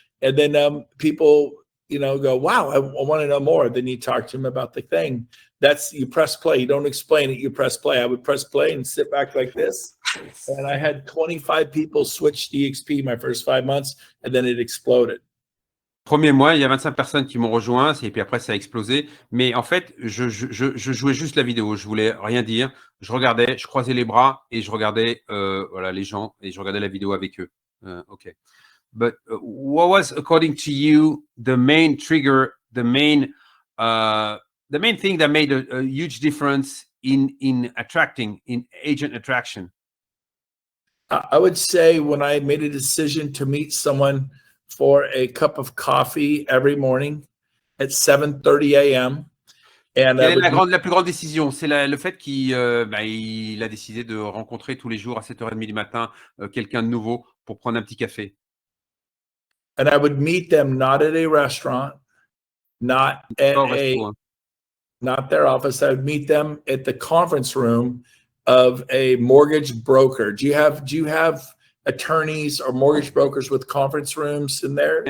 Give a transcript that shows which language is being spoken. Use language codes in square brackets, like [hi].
[en] And then people, go, wow, I want to know more. Then you talk to them about the thing. That's, you press play. You don't explain it. You press play. I would press play and sit back like this. And I had 25 people switch to EXP my first 5 months, and then it exploded. [fr] Premier mois, il y a 25 personnes qui m'ont rejoint, et puis après, ça a explosé. Mais en fait, je jouais juste la vidéo. Je voulais rien dire. Je regardais, je croisais les bras et je regardais voilà, les gens et je regardais la vidéo avec eux. [en] OK. But what was, according to you, the main trigger, the main thing that made a huge difference in attracting, in agent attraction? I would say when I made a decision to meet someone for a cup of coffee every morning at 7:30 a.m. [fr] Quelle est la plus grande décision? C'est le fait qu'il il a décidé de rencontrer tous les jours à 7h30 du matin quelqu'un de nouveau pour prendre un petit café. [en] And I would meet them not at a restaurant, not at not their office. I would meet them at the conference room of a mortgage broker. Do you have attorneys or mortgage brokers with conference rooms in there?